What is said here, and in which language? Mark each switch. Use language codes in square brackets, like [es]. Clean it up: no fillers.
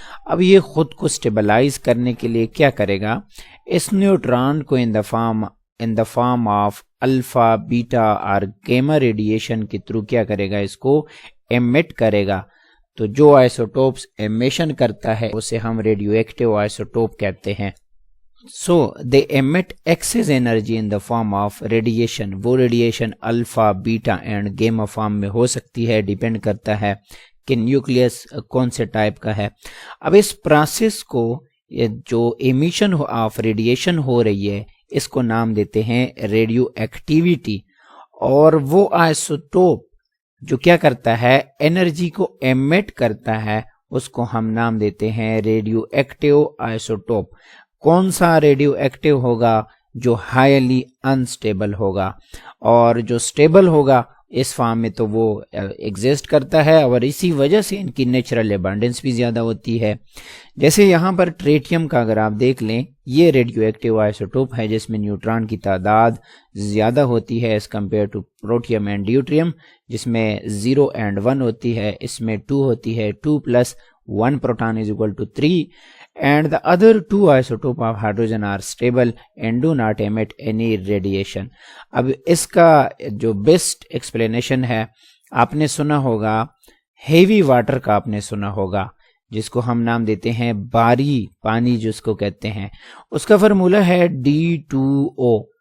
[ur] اب یہ خود کو سٹیبلائز کرنے کے لیے کیا کرے گا؟ اس نیوٹران کو ان دا فارم آف الفا، بیٹا اور گیما ریڈیشن کے تھرو کیا کرے گا؟ اس کو ایمٹ کرے گا. تو جو آئسوٹوپس ایمیشن کرتا ہے اسے ہم ریڈیو ایکٹیو آئسوٹوپ کہتے ہیں. [en] So they emit excess energy in the form of radiation. [ur] وہ radiation alpha, beta and گیما form میں ہو سکتی ہے، ڈیپینڈ کرتا ہے کہ نیوکلیس کون سے ٹائپ کا ہے. اب اس پروسیس کو جو ایمیشن آف ریڈیشن ہو رہی ہے اس کو نام دیتے ہیں ریڈیو ایکٹیویٹی. اور وہ آئسوٹوپ جو کیا کرتا ہے، انرجی کو ایمٹ کرتا ہے، اس کو ہم نام دیتے ہیں ریڈیو ایکٹیو آئسوٹوپ. کون سا ریڈیو ایکٹیو ہوگا؟ جو ہائیلی انسٹیبل ہوگا، اور جو سٹیبل ہوگا اس فارم میں تو وہ ایگزسٹ کرتا ہے، اور اسی وجہ سے ان کی نیچرل ابنڈنس بھی زیادہ ہوتی ہے. جیسے یہاں پر ٹریٹیم کا اگر آپ دیکھ لیں، یہ ریڈیو ایکٹیو آئسوٹوپ ہے جس میں نیوٹران کی تعداد زیادہ ہوتی ہے [en] as compare to [ur] pro tem and ڈیوٹریم، جس میں 0 and 1 ہوتی ہے. اس میں 2 ہوتی ہے، 2 + 1 [en] proton is equal to 3. And the other two isotopes of hydrogen are stable and do not emit any radiation. [ur] اب اس کا جو بیسٹ ایکسپلینیشن ہے، آپ نے سنا ہوگا ہیوی واٹر کا، آپ نے سنا ہوگا جس کو ہم نام دیتے ہیں باری پانی جس کو کہتے ہیں. اس کا فارمولہ ہے D2O.